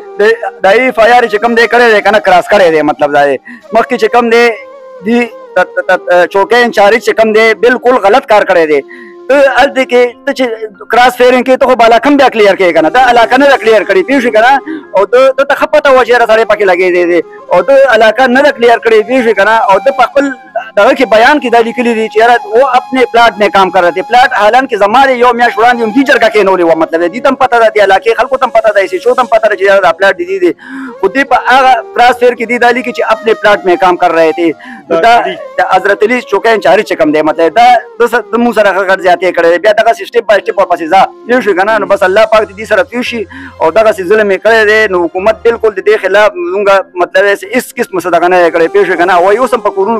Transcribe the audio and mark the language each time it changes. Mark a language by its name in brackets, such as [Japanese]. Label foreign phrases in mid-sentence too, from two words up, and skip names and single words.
[Pashto] د FIR چې کوم دی کړی دی که نه کراس کړی دی مطلب دا دی مخکې چې کوم دی چوکۍ انچارج چې کوم دی بالکل غلط کار کړی دی هلته کې ته چې [English] cross firing [Pashto] کې ته خو بالاکم بیا کلیر کوې که نه دا علاقه نه ده کلیر کړې پوه شوې که نه او ده ته ښه پته وه چې یاره سړی پکې لګېدی دی او ده علاقه نه ده کلیر کړې پوه شوې که نه او ده په خپل دغه کې بیان کې دا لیکلي دي چې یاره [Urdu] وہ اپنے پلاٹ میں کام کر رہے تھے [Pashto] پلاٹ حالانکہ زمانه یو میاشت وړاندې هم دې جرګه کېنولې وه مطلب دې ته هم پته ده دې علاقې خلکو ته هم پته ده SHO ته هم پته ده چې یاره دا پلاټ دې دی خو دې په هغه [English] cross fire [Pashto] کې دې دا لیکي چې [Urdu] اپنے پلاٹ میں کام کر رہے تھے [Pashto] دا د حضرت علي چوکۍ انچارج چې کوم دی مطلب دا د مونږ سره غټ زیاتې کړی بیا دغسې [English] step by step [Pashto] ورپسې ځه پوه شوې که نه نو بس الله پاک دې سره پوه شي او دغسې ظلم یې کړی دی نو حکومت بالکل د دې خلاف زموږ مطلب هېڅ قسم څه دغه نه دی کړی پوه شوې که نه وایي اوس هم په کورونو